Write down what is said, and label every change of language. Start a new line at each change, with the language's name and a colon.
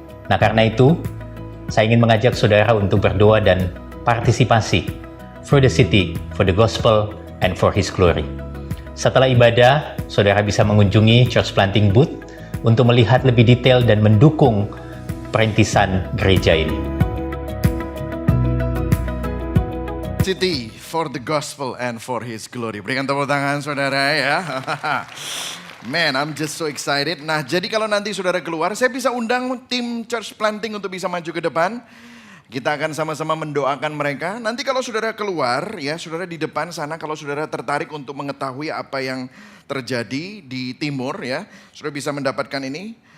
Indonesian: Nah, karena itu, saya ingin mengajak saudara untuk berdoa dan partisipasi
English: for the city, for the gospel, and for His glory.
Indonesian: Setelah ibadah, saudara bisa mengunjungi church planting booth untuk melihat lebih detail dan mendukung perintisan gereja ini.
English: City for the gospel and for His glory.
Indonesian: Berikan tepuk tangan saudara ya.
English: Man, I'm just so excited.
Indonesian: Nah, jadi kalau nanti saudara keluar, saya bisa undang tim church planting untuk bisa maju ke depan. Kita akan sama-sama mendoakan mereka. Nanti kalau saudara keluar, ya saudara di depan sana, kalau saudara tertarik untuk mengetahui apa yang terjadi di timur, ya saudara bisa mendapatkan ini.